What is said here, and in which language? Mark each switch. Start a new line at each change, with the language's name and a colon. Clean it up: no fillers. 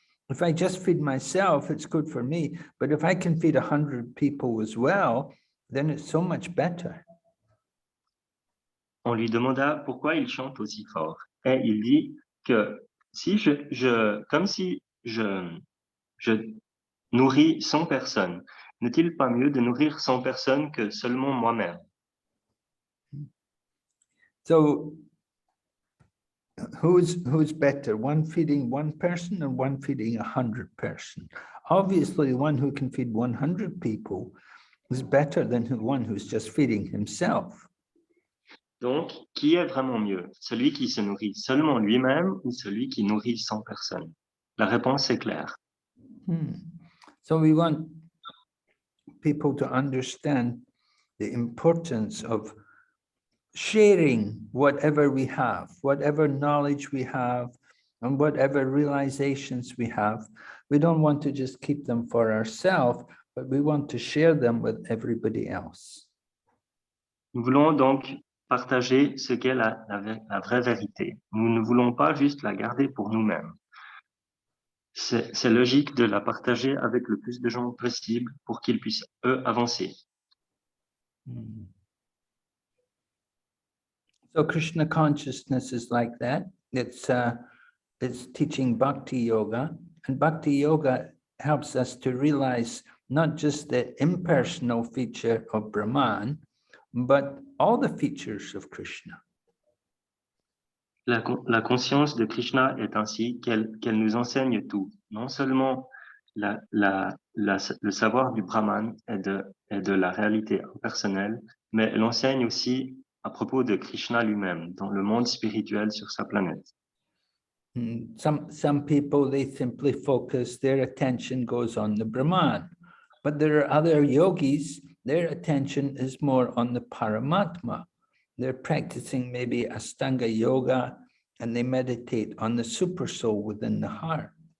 English: If I just feed myself, it's good for me. But if I can feed 100 people as well, then it's so much better.
French: On lui demanda pourquoi il chante aussi fort. Et il dit que si comme si je nourris 100 personnes, n'est-il pas mieux de nourrir 100 personnes que seulement moi-même?
English: So who's better, one feeding one person or one feeding 100 person? Obviously, the one who can feed 100 people is better than the one who's just feeding himself.
French: Donc, qui est vraiment mieux? Celui qui se nourrit seulement lui-même ou celui qui nourrit 100 personnes? La réponse est claire.
English: So we want people to understand the importance of sharing whatever we have, whatever knowledge we have, and whatever realizations we have. We don't want to just keep them for ourselves, but we want to share them with everybody else.
French: Nous voulons donc partager ce qu'est la vraie vérité. Nous ne voulons pas juste la garder pour nous-mêmes. C'est logique de la partager avec le plus de gens possible pour qu'ils puissent, eux, avancer.
English: So Krishna consciousness is like that. It's teaching bhakti yoga, and bhakti yoga helps us to realize not just the impersonal feature of Brahman, but all the features of Krishna.
French: La conscience de Krishna est ainsi qu'elle nous enseigne tout, non seulement le savoir du Brahman et de la réalité impersonnelle, mais elle enseigne aussi à propos de Krishna lui-même, dans le monde spirituel sur sa planète.
English: Some people, they simply focus, their attention goes on the Brahman, but there are other yogis, their attention is more on the Paramatma. They're practicing maybe Astanga yoga and they meditate on the super soul within the heart.